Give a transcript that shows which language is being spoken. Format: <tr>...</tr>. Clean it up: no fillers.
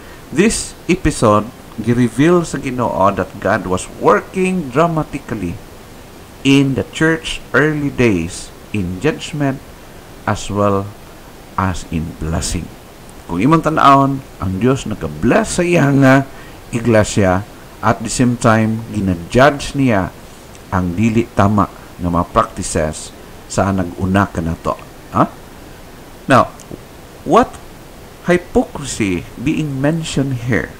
<en>This episode</en> <ceb>gi-reveal sa Ginoo</ceb> <en>that God was working dramatically in the church early days in judgment as well as in blessing.</en> <ceb>Kung imong tan-awon, ang Dios nag-bless sa iya nga iglesia,</ceb> <en>at the same time</en> <ceb>gina-judge niya ang dili tama nga mga practices sa nag-una kanato.</ceb> <en>Now, what hypocrisy being mentioned here?</en>